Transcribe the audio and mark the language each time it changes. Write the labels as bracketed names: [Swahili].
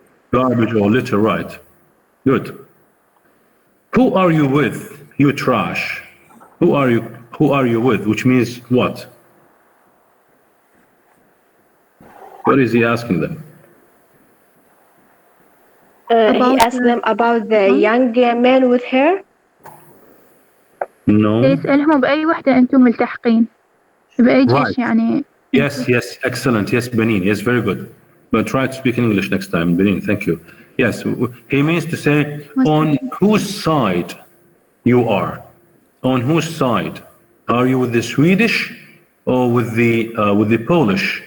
[English] Garbage or litter, right. Good. Who are you with, you trash? Who are you with, which means what? What is he asking them? He asked them about the young man with hair. No. [Arabic] يسألهم بأي وحدة أنتم ملتحقين بأي جيش [English] Right. [Arabic] يعني. [English] Yes, excellent. Yes, Benin. Yes, very good. But try to speak in English next time, Benin. Thank you. Yes, he means to say on whose side you are. On whose side? Are you with the Swedish or with the Polish?